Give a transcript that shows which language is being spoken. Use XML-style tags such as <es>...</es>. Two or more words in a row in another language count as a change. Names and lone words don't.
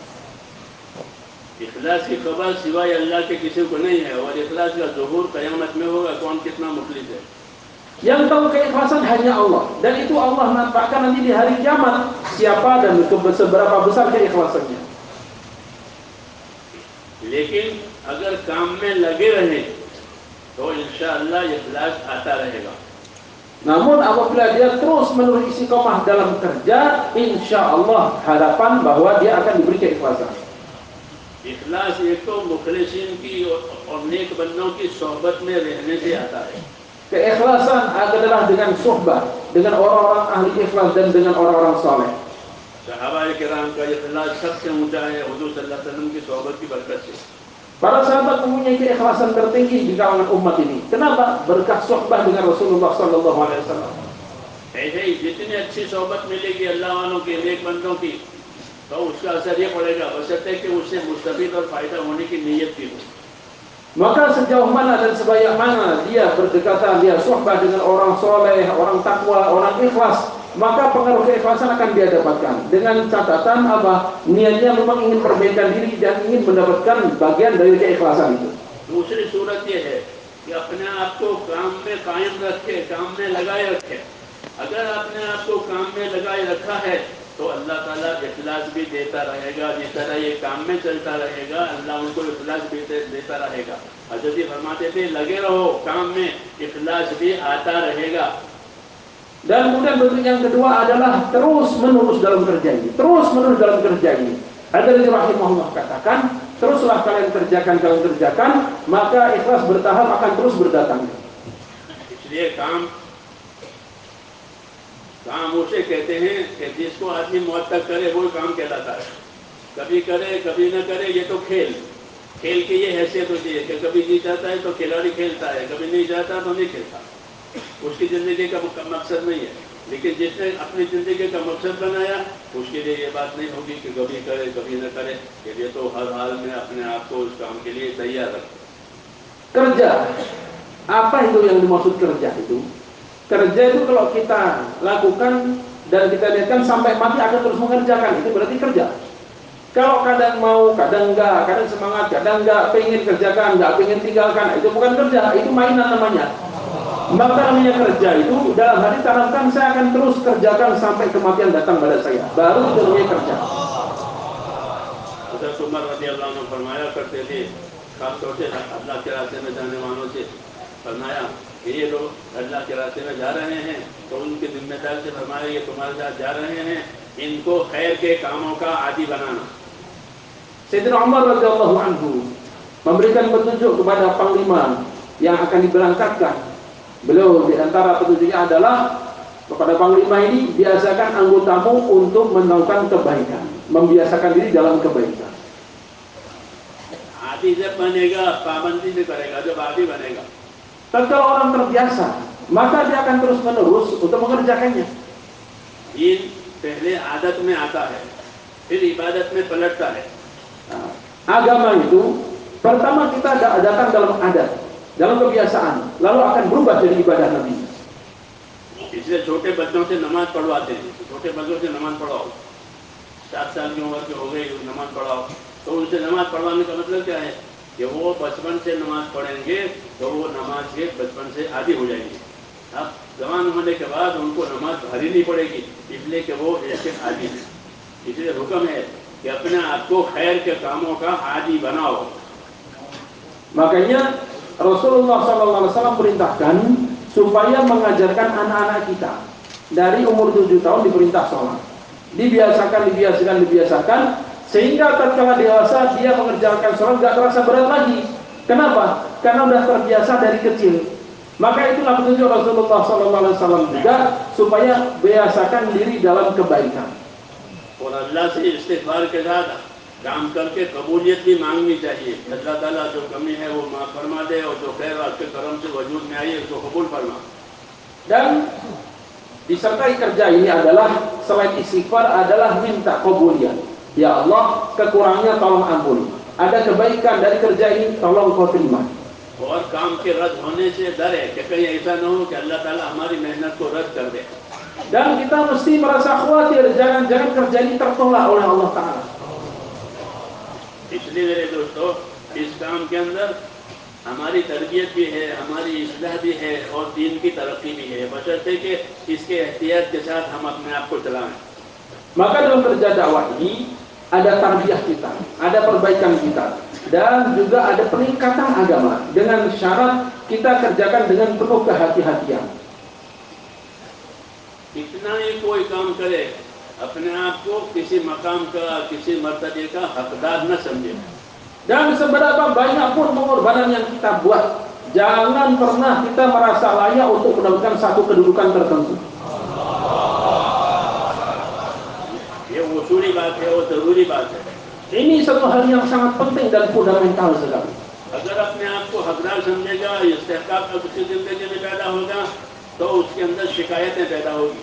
<ur>اخلاص کی خبر سوائے اللہ کے کسی کو نہیں ہے، اور اخلاص کا ظہور قیامت میں ہوگا، کون کتنا مخلص ہے.</ur> <id>Yang tahu keikhlasan hanya Allah, dan itu Allah nampakkan nanti di hari kiamat siapa dan seberapa besar keikhlasannya.</id> <ur>لیکن اگر کام میں لگے رہے تو انشاءاللہ اخلاص آتا رہے گا.</ur> <id>Namun apabila dia terus menerus istiqomah dalam kerja,</id> <ar>insya Allah</ar> <id>harapan bahwa dia akan diberi keikhlasan.</id> <ur>اخلاص ایک تو مخلصین کی اور نیک بندوں کی صحبت میں رہنے سے آتا ہے.</ur> <id>Keikhlasan adalah dengan suhbah, dengan orang-orang ahli ikhlas dan dengan orang-orang saleh.</id> <ur>صحابۂ کرام کا اخلاص سب سے اونچا ہے حضور</ur> <ar>صلى الله عليه وسلم</ar> <ur>کی صحبت کی برکت سے.</ur> <id>Para sahabat mempunyai keikhlasan tertinggi di kalangan umat ini. Kenapa? Berkah suhbah dengan Rasulullah</id> <ar>صلى الله عليه وسلم.</ar> <ur>ایسے ہی جتنی اچھی صحبت ملے گی اللہ والوں کی، نیک بندوں کی، تو اس کا اثر یہ پڑے گا بشرطے کہ اس سے مستفید اور فائدہ ہونے کی نیت کی ہو.</ur> <id>Maka sejauh mana dan sebanyak mana dia berdekatan, dia suhbah dengan orang soleh, orang takwa, orang ikhlas, maka pengaruh keikhlasan akan dia dapatkan. Dengan catatan apa? Niatnya memang ingin perbaikan diri dan ingin mendapatkan bagian dari keikhlasan itu.</id> <ur>دوسری صورت یہ ہے کہ اپنے آپ کو کام میں قائم رکھے، کام میں لگائے رکھے. اگر اپنے آپ کو کام میں لگائے رکھا ہے تو اللہ تعالیٰ اخلاص بھی دیتا رہے گا. جس طرح یہ کام میں چلتا رہے گا اللہ ان کو اخلاص بھی دیتا رہے گا. حضرت جی فرماتے تھے لگے رہو کام میں، اخلاص بھی آتا رہے گا.</ur> <id>Dan kemudian bentuk yang kedua adalah terus menerus dalam kerja ini, terus menerus dalam kerja ini. Hadzali rahimahullah katakan, teruslah kalian kerjakan, maka ikhlas bertahap akan terus berdatang.</id> <ur>اس لیے کام اسے کہتے ہیں کہ جس کو آدمی موت تک کرے وہ کام کہلاتا ہے. کبھی کرے کبھی نہ کرے، یہ تو کھیل کی یہ حیثیت ہوتی ہے کہ کبھی جی جاتا ہے تو کھلاڑی کھیلتا ہے، کبھی نہیں جاتا تو نہیں کھیلتا. اس کی زندگی کا مقصد نہیں ہے۔ لیکن جس نے اپنی زندگی کا مقصد بنایا اس کے لیے یہ بات نہیں ہوگی کہ کبھی کرے کبھی نہ کرے، یہ تو ہر حال میں اپنے آپ کو اس کام کے لیے تیار رکھے.</ur> <id>Kerja, apa itu yang dimaksud kerja itu? Kerja itu kalau kita lakukan dan kita lihatkan sampai mati akan terus mengerjakan, itu berarti kerja. Kalau kadang mau, kadang enggak, kadang semangat, kadang enggak, pengen kerjakan, enggak pengen tinggalkan, itu bukan kerja, itu mainan namanya. Maka namanya kerja itu dalam hati tanamkan saya akan terus kerjakan sampai kematian datang pada saya, baru itu namanya kerja.</id> <ur>حضرت عمر</ur> <ar>رضي الله عنه</ar> <ur>فرمایا کرتے تھے، خاص طور سے اللہ کے راستے میں جانے والوں سے فرمایا کہ یہ لوگ اللہ کے راستے میں جا رہے ہیں تو ان کے ذمہ دار سے فرمایا یہ تمہارے ساتھ جا رہے ہیں، ان کو خیر کے کاموں کا عادی بنانا.</ur> <id>Sayyidina Umar</id> <ar>رضي الله عنه</ar> <id>memberikan petunjuk kepada panglima yang akan diberangkatkan. Beliau di antara petunjuknya adalah kepada panglima ini, biasakan anggotamu untuk melakukan kebaikan, membiasakan diri dalam kebaikan.</id> <ur>عادی جب بنے گا پابندی سے کرے گا، جب عادی بنے گا.</ur> <id>Dan kalau orang terbiasa, maka dia akan terus menerus untuk mengerjakannya.</id> <ur>دین پہلے عادت میں آتا ہے، پھر عبادت میں پلٹتا ہے.</ur> <id>Agama itu pertama kita datang dalam adat, dalam kebiasaan, lalu akan berubah jadi ibadah Nabi.</id> <ur>اس لیے چھوٹے بچوں سے نماز پڑھواتے ہیں. چھوٹے بچوں سے نماز پڑھاؤ، 7 سال کی عمر کے ہو گئے نماز پڑھاؤ، تو ان سے نماز پڑھوانے کا مطلب کیا ہے کہ وہ بچپن سے نماز پڑھیں گے تو وہ نماز کے بچپن سے عادی ہو جائیں گے. اب جوان ہونے کے بعد ان کو نماز بھاری نہیں پڑے گی، اس لیے کہ وہ اس کے عادی ہیں. اس لیے حکم ہے کہ اپنے آپ کو خیر کے کاموں کا عادی بناؤ.</ur> <id>Makanya Rasulullah SAW perintahkan supaya mengajarkan anak-anak kita dari umur 7 tahun diperintah sholat, dibiasakan, sehingga tatkala dewasa dia mengerjakan sholat gak terasa berat lagi. Kenapa? Karena sudah terbiasa dari kecil. Maka itulah petunjuk Rasulullah SAW juga, supaya biasakan diri dalam kebaikan.</id> <ur>اور اللہ سے استغفار کے ساتھ کام کر کے قبولیت بھی مانگنی چاہیے. اللہ تعالیٰ جو کمی ہے وہ معاف فرما دے اور جو خیر آپ کے کرم سے وجود میں آئی ہے اس کو قبول فرما.</ur> <id>Dan disertai kerja ini adalah selain istighfar adalah minta kabuliyat. Ya Allah, kekurangannya tolong ampuni. Ada kebaikan dari kerja ini, tolong kau terima.</id> <ur>اور کام کے رد ہونے سے ڈر ہے کہ کہیں ایسا نہ ہو کہ اللہ تعالیٰ ہماری محنت کو رد کر دے.</ur> <id>Dan kita mesti merasa khawatir jangan-jangan kerja ini tertolak oleh Allah Ta'ala.</id> <ur>اس لیے میرے دوستو، اس کام کے اندر ہماری تربیت بھی ہے، ہماری اصلاح بھی ہے اور دین کی ترقی بھی ہے، بشرطے کہ اس کے احتیاط کے ساتھ ہم اپنے آپ کو چلائیں.</ur> <id>Maka dalam kerja dakwah ini ada tarbiyah kita, ada perbaikan kita, dan juga ada peningkatan agama dengan syarat kita kerjakan dengan penuh kehati-hatian.</id> <ur>اتنا ہی کوئی کام کرے اپنے آپ کو کسی مقام کا، کسی مرتبے کا حقدار نہ سمجھے.</ur> <id>Dan seberapa banyak pun pengorbanan yang kita buat, jangan pernah kita merasa layak untuk mendapatkan satu kedudukan tertentu.</id> <ur>یہ اصولی بات ہے اور ضروری بات ہے.</ur> <id>Ini satu hal yang sangat penting dan fundamental sekali.</id> <ur>اگر اپنے آپ کو حقدار سمجھے گا، استحقاق کا اس کی زندگی میں پیدا ہوگا تو اس کے اندر شکایتیں پیدا ہوگی.</ur>